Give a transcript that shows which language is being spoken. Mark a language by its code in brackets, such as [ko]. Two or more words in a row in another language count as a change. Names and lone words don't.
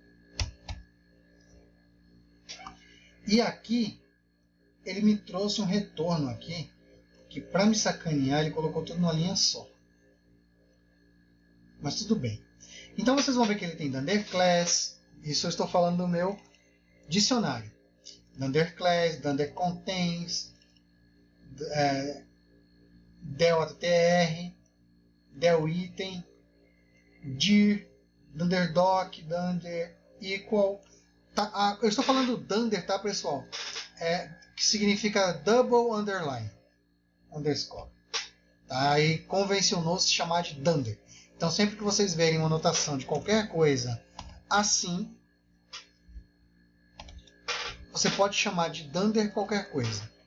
[pt] E aqui ele me trouxe um retorno aqui, que para me sacanear ele colocou tudo numa linha só. Mas tudo bem. Então vocês vão ver que ele tem Dunder Class, isso eu estou falando do meu dicionário. [en] Dunder Class, Dunder Contains, del.tr, del item, dir, Dunder Doc, Dunder equal. [pt] Tá, eu estou falando Dunder, tá, pessoal? Que significa [en] double underline, [pt] underscore. Tá? E convencionou-se chamar de Dunder. Então, sempre que vocês verem uma anotação de qualquer coisa assim, você pode chamar de Dunder qualquer coisa.